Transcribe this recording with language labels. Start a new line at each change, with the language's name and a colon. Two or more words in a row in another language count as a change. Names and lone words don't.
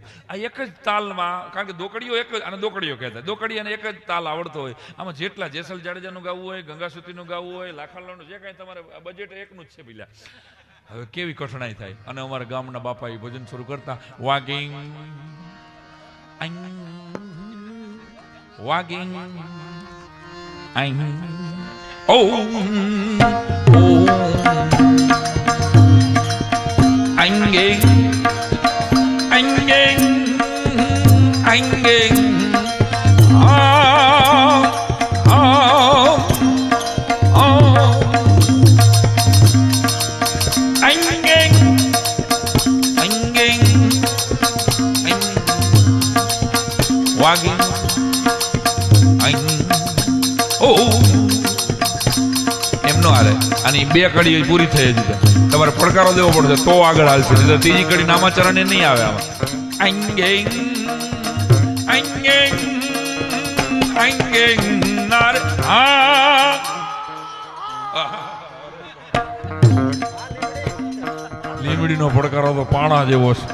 Gujarati: આ એક જ તાલમાં, કારણ કે દોકડીઓ એક જ, અને દોકડીઓ કહેતા, દોકડી અને એક જ તાલ આવડતો હોય. આમાં જેટલા જેસલ જાડેજાનું ગાવું હોય, ગંગાસુતીનું ગાવું હોય, લાખાલાનું, જે કાંઈ તમારે બજેટ એકનું જ છે પેલા. હવે કેવી કઠણાઈ થાય. અને અમારા ગામના બાપા એ ભજન શરૂ કરતા, વાગિંગ વાગિંગ Anging, anging, anging, oh, oh, oh, anging, anging, wagging, oh. એમ નો હાલે. આની 2 કડી પૂરી થઈ જશે, તમારે પડકારો દેવો પડશે તો આગળ હાલશે, એટલે 3જી કડી નામાચરણે નહીં આવે આમાં. અંગેંગ અંગેંગ અંગેંગ નાર આ લીમડીનો પડકારો તો પાણા જેવો છે.